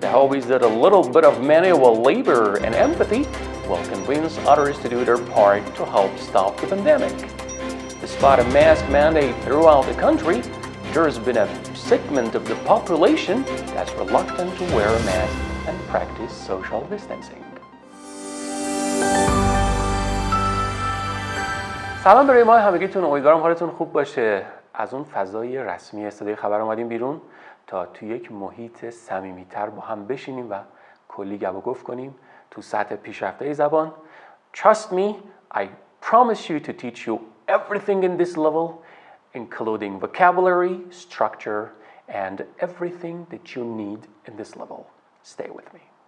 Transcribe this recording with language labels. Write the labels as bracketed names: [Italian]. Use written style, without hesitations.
[English] The hope is that a little bit of manual labor and empathy will convince others to do their part to help stop the pandemic. Despite a mask mandate throughout the country, there has been a segment of the population that's reluctant to wear a mask and practice social distancing. [Persian] سلام برای ما همگیتون، امیدوارم حالتون خوب باشه. از اون فضای رسمی صدای خبر اومدیم بیرون تا تو یک محیط صمیمیتر با هم بشینیم و کلی گپ و گفت کنیم تو سطح پیشرفته زبان. [English] Trust me, I promise you to teach you everything in this level, including vocabulary, structure, and everything that you need in this level. Stay with me.